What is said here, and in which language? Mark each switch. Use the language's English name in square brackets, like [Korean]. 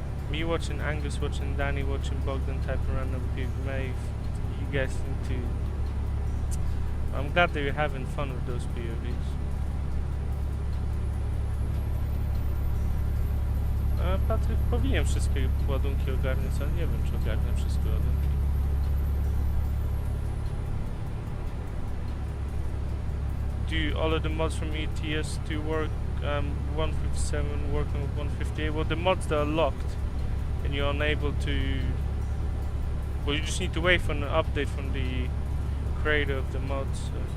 [English] Me watching, Angus watching, Danny watching, Bogdan typing random people. Mate, you guys need to... I'm glad that you're having fun with those POVs. [Polish] Patryk, powinien wszystkie ładunki ogarniać, ale nie wiem, czy ogarnia wszystkie ładunki. [English] Do all of the mods from ATS to work 157 working with 158? Well, the mods that are locked and you're unable to... Well, you just need to wait for an update from the creator of the mods. So.